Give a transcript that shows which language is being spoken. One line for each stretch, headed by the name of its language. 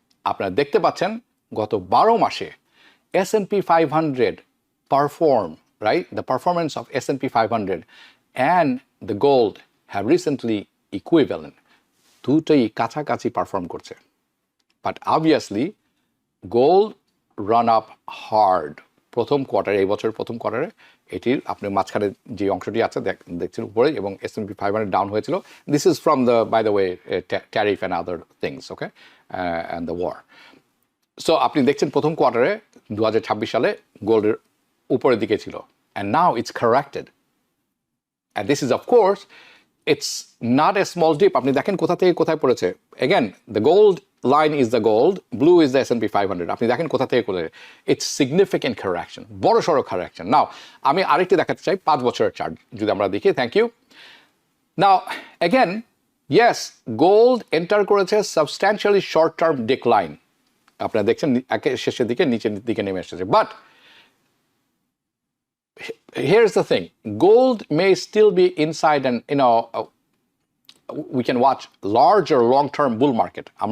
Bangla: আপনারা দেখতে পাচ্ছেন গত 12 মাসে S&P 500 perform, right?
English: The performance of S&P 500 and the gold have recently equivalent.
Bangla: দুটোই কাছাকাছি পারফর্ম করছে।
English: But obviously gold run up hard
Bangla: প্রথম কোয়ার্টারে, এই বছরের প্রথম কোয়ার্টারে এটির আপনি মাঝখানে যে অংশটি আছে দেখছেন উপরে, এবং S&P 500 ডাউন হয়েছিল।
English: This is from the by the way tariff and other things. Okay, and the war.
Bangla: So আপনি দেখছেন প্রথম কোয়ার্টারে 2026 সালে গোল্ডের উপরের দিকে ছিল,
English: And now it's corrected, and this is of course it's not a small dip.
Bangla: আপনি দেখেন কোথা থেকে কোথায় পড়েছে।
English: Again the gold line is the gold, blue is the S&P 500.
Bangla: আপনি দেখেন কোথা থেকে কোথায়,
English: it's significant correction,
Bangla: বড় সড়ো correction. Now আমি আরেকটি দেখাতে চাই 5 বছরের চার্ট যদি আমরা দেখি।
English: Thank you.
Bangla: Now again, yes, gold enter করেছে
English: substantially short term decline,
Bangla: আপনারা দেখছেন শেষের দিকে নিচের দিকে নেমে এসেছে।
English: But here's the thing, gold may still be inside an we can watch larger long-term bull market.